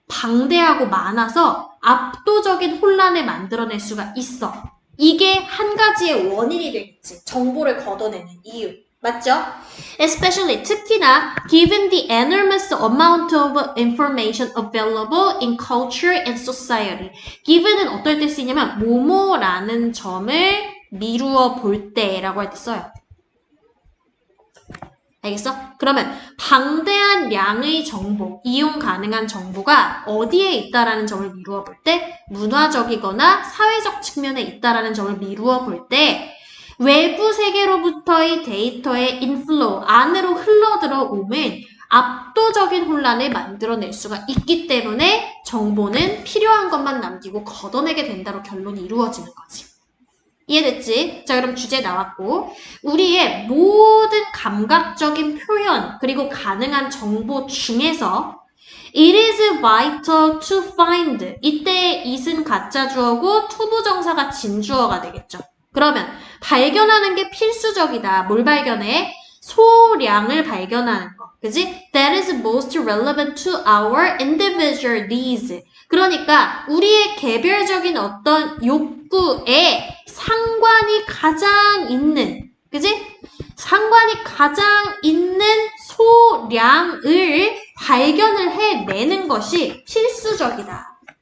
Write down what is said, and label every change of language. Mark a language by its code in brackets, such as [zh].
[ko] 방대하고 많아서 압도적인 혼란을 만들어낼 수가 있어. 이게 한 가지의 원인이 되겠지. 정보를 걷어내는 이유. 맞죠? [en] Especially, [ko] 특히나 [en] given the enormous amount of information available in culture and society. [ko] given은 어떨 때 쓰이냐면 뭐뭐라는 점을 미루어 볼 때라고 할 때 써요. 알겠어? 그러면 방대한 양의 정보, 이용 가능한 정보가 어디에 있다라는 점을 미루어 볼 때, 문화적이거나 사회적 측면에 있다라는 점을 미루어 볼 때, 외부 세계로부터의 데이터의 인플로우, 안으로 흘러들어오면 압도적인 혼란을 만들어낼 수가 있기 때문에 정보는 필요한 것만 남기고 걷어내게 된다로 결론이 이루어지는 거지. 이해됐지? 자, 그럼 주제 나왔고, 우리의 모든 감각적인 표현 그리고 가능한 정보 중에서 [en] It is vital to find. [ko] 이때 it은 가짜 주어고 투부정사가 진주어가 되겠죠. 그러면 발견하는 게 필수적이다. 뭘 발견해? 소량을 발견하는 거. 그지? [en] That is most relevant to our individual needs. [ko] 그러니까 우리의 개별적인 어떤 욕구에 상관이 가장 있는, 그지? 상관이 가장 있는 소량을 발견을 해내는 것이 필수적이다.